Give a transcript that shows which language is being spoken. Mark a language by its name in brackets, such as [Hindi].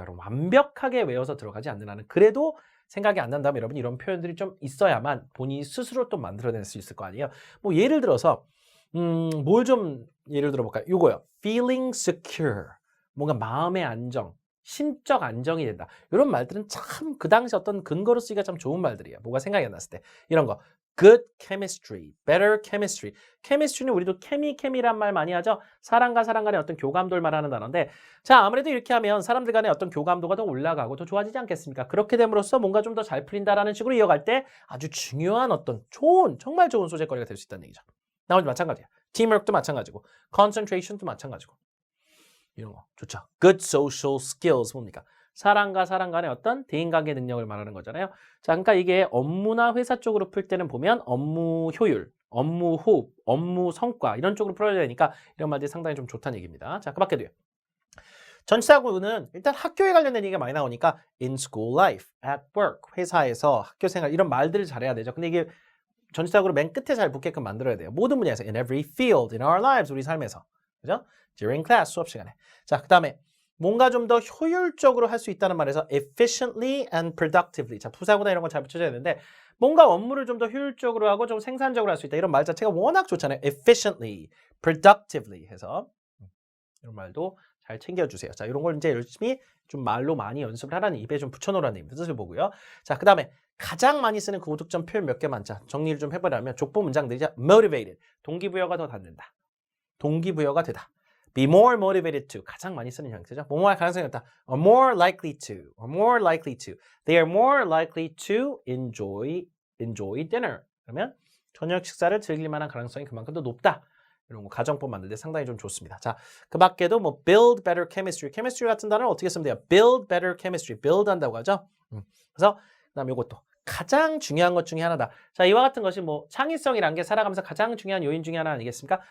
[Korean] 여러분 완벽하게 외워서 들어가지 않는 한은 그래도 생각이 안 난다면 여러분 이런 표현들이 좀 있어야만 본인이 스스로 또 만들어낼 수 있을 거 아니에요. 뭐 예를 들어서 뭘 좀 예를 들어볼까요? 요거요. feeling secure. 뭔가 마음의 안정. 심적 안정이 된다. 이런 말들은 참 그 당시 어떤 근거로 쓰기가 참 좋은 말들이에요. 뭐가 생각이 안 났을 때. 이런 거. [English] good chemistry, better chemistry. [Korean] chemistry는 우리도 케미란 말 많이 하죠. 사람과 사람 간의 어떤 교감도를 말하는 단어인데 자, 아무래도 이렇게 하면 사람들 간의 어떤 교감도가 더 올라가고 더 좋아지지 않겠습니까? 그렇게 됨으로써 뭔가 좀 더 잘 풀린다라는 식으로 이어갈 때 아주 중요한 어떤 정말 좋은 소재거리가 될 수 있다는 얘기죠. 나머지 마찬가지야. teamwork도 마찬가지고 concentration도 마찬가지고. 이런 거 좋죠. [English] Good social skills [Korean] 뭡니까? 사람과 사람 간의 어떤 대인관계 능력을 말하는 거잖아요. 자, 그러니까 이게 업무나 회사 쪽으로 풀 때는 보면 업무 효율, 업무 호흡, 업무 성과 이런 쪽으로 풀어야 되니까 이런 말들이 상당히 좀 좋다는 얘기입니다. 자, 그 밖에도요. 전치사구는 일단 학교에 관련된 얘기가 많이 나오니까 [English] in school life, at work, [Korean] 회사에서 학교 생활 이런 말들을 잘해야 되죠. 근데 이게 전치사구로 맨 끝에 잘 붙게끔 만들어야 돼요. 모든 분야에서 [English] in every field in our lives [Korean] 우리 삶에서. 그죠? [English] During class [Korean] 수업 시간에. 자, 그다음에 뭔가 좀 더 효율적으로 할 수 있다는 말에서 [English] efficiently and productively. [Korean] 자, 부사구나 이런 거 잘 붙여줘야 되는데 뭔가 업무를 좀 더 효율적으로 하고 좀 생산적으로 할 수 있다. 이런 말 자체가 워낙 좋잖아요. efficiently, productively 해서 이런 말도 잘 챙겨주세요. 자, 이런 걸 이제 열심히 좀 말로 많이 연습을 하라는 입에 좀 붙여놓으라는 뜻을 보고요. 자, 그 다음에 가장 많이 쓰는 고득점 표현 몇 개만 자 정리를 좀 해보려면 족보 문장들이죠. motivated, 동기부여가 더 닿는다. 동기부여가 되다. [English] be more motivated to [Korean] 가장 많이 쓰는 형태죠. 뭐뭐 할 가능성이 있다. [English] are more likely to, or more likely to. They are more likely to enjoy dinner. [Korean] 그러면 저녁 식사를 즐길 만한 가능성이 그만큼 더 높다. 이런 거 가정법 만들 때 상당히 좀 좋습니다. 자, 그 밖에도 뭐 [English] build better chemistry. [Korean] chemistry 같은 단어는 어떻게 쓰면 돼요? build better chemistry. build 한다고 하죠. 그래서 그다음에 이것도 가장 중요한 것 중에 하나다. 자, 이와 같은 것이 뭐 창의성이란 게 살아가면서 가장 중요한 요인 중에 하나 아니겠습니까?